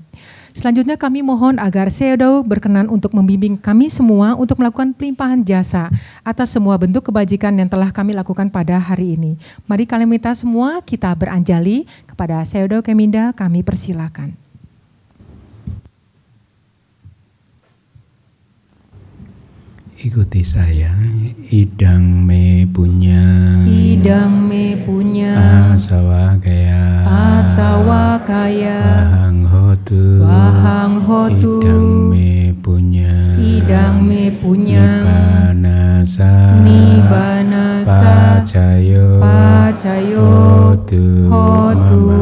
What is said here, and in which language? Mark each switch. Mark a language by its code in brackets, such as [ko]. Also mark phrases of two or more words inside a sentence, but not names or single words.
[id] Selanjutnya kami mohon agar Sayadaw berkenan untuk membimbing kami semua untuk melakukan pelimpahan jasa atas semua bentuk kebajikan yang telah kami lakukan pada hari ini. Mari Kalimita semua kita beranjali kepada Sayadaw Keminda, kami persilakan. Ikuti saya, [pi] idang me punya asawakaya wahang hotu idang me punya nibbanasa pacayo hotu